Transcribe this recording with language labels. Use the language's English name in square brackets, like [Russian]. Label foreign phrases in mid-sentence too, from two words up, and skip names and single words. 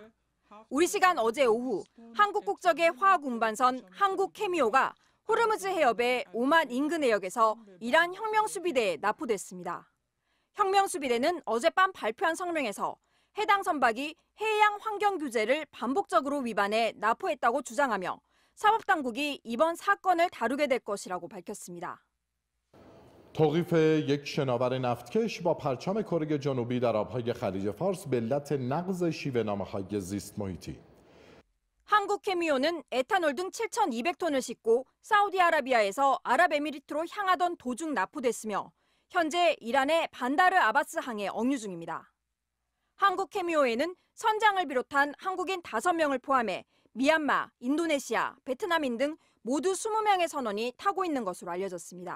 [Korean] 우리 시간 어제 오후 한국 국적의 화학 운반선 한국케미오가 호르무즈 해협의 오만 인근 해역에서 이란 혁명수비대에 납포됐습니다. 혁명수비대는 어젯밤 발표한 성명에서 해당 선박이 해양 환경 규제를 반복적으로 위반해 납포했다고 주장하며 사법당국이 이번 사건을 다루게 될 것이라고 밝혔습니다. [Persian] توقیف یک شناور نفتکش با پرچم کره جنوبی در آبهای خلیج فارس به علت نقض شیوه‌نامه‌های زیست محیطی. [Korean] 한국 케미오는 에탄올 등 7,200톤을 싣고 사우디아라비아에서 아랍에미리트로 향하던 도중 납포됐으며 현재 이란의 반다르 아바스 항에 억류 중입니다. 한국 케미오에는 선장을 비롯한 한국인 5명을 포함해 미얀마, 인도네시아, 베트남인 등 모두 20명의 선원이 타고 있는 것으로 알려졌습니다.